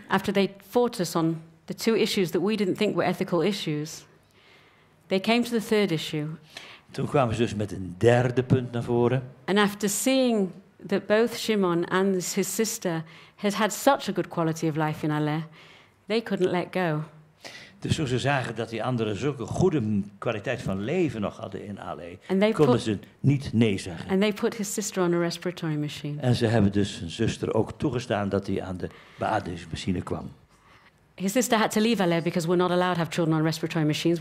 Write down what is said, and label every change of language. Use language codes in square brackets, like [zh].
[en] After they fought us on the two issues that we didn't think were ethical issues, they came to the third issue. [nl] Toen kwamen ze dus met een derde punt naar voren. [en] And after seeing that both Shimon and his sister had such a good quality of life in Aleh, they couldn't let go. [nl] Dus toen ze zagen dat die anderen zulke goede kwaliteit van leven nog hadden in Aleh, konden ze niet nee zeggen. [en] And they put his sister on a respiratory machine. [nl] En ze hebben dus zijn zuster ook toegestaan dat hij aan de beademingsmachine kwam. [en] His sister had to leave Aleh because we're not allowed to have children on respiratory machines.